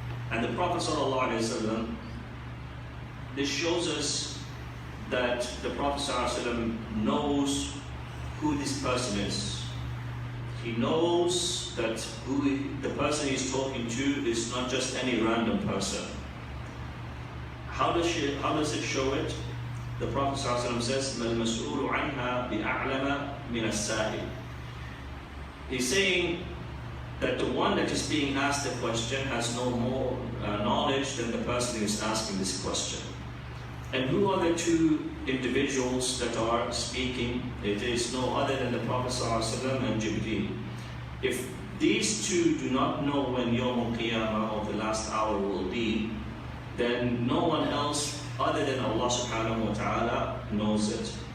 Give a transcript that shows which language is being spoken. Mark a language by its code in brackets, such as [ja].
[en] And the Prophet ﷺ, this shows us that the Prophet ﷺ knows who this person is. He knows that who the person he's talking to is not just any random person. How does it show it? The Prophet ﷺ says, [ar] مَا الْمَسْئُولُ عَنْهَا بِأَعْلَمَ مِنَ السَّائِلِ. [en] He's saying that the one that is being asked the question has no more knowledge than the person who is asking this question. And who are the two individuals that are speaking? It is no other than the Prophet ﷺ and Jibreel. If these two do not know when Yawm al-Qiyamah, or the last hour, will be, then no one else other than Allah subhanahu wa ta'ala knows it.